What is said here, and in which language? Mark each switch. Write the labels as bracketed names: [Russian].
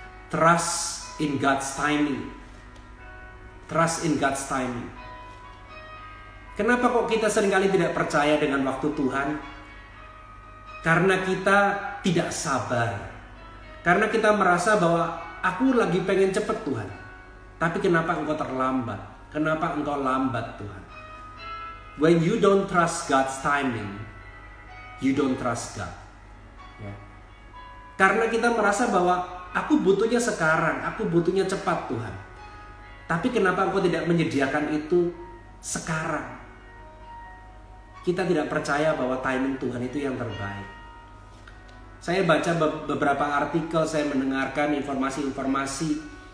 [English] Trust in God's timing. Trust in God's timing. [Indonesian] Kenapa kok kita seringkali tidak percaya dengan waktu Tuhan? Karena kita tidak sabar. Karena kita merasa bahwa aku lagi pengen cepet Tuhan. Tapi kenapa engkau terlambat? Kenapa engkau lambat Tuhan? [English] When you don't trust God's timing, you don't trust God. [Indonesian] Ya. Karena kita merasa bahwa aku butuhnya sekarang, aku butuhnya cepat Tuhan. Tapi kenapa engkau tidak menyediakan itu sekarang? Kita tidak percaya bahwa timing Tuhan itu yang terbaik. Saya baca beberapa artikel, saya mendengarkan informasi-informasi.